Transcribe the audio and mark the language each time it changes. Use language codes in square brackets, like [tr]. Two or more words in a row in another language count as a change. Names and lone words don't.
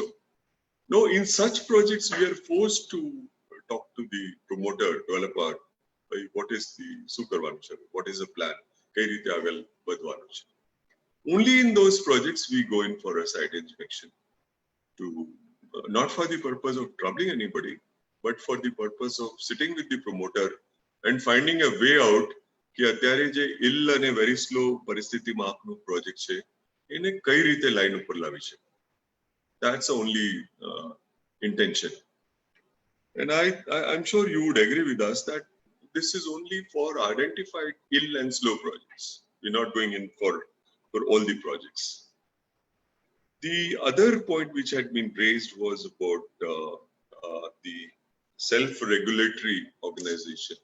[en] No, in such projects, we are forced to talk to the promoter, developer, what is the supervision, what is the plan, only in those projects we go in for a site inspection, to not for the purpose of troubling anybody, but for the purpose of sitting with the promoter and finding a way out कि [gu] અત્યારે જે ill અને very slow પરિસ્થિતિમાં આપનું પ્રોજેક્ટ છે એને કઈ રીતે લાઈન ઉપર લાવી છે. [en] That's the only intention. And I'm sure you would agree with us that this is only for identified ill and slow projects. We're not going in for all the projects. The other point which had been raised was about the self-regulatory organization.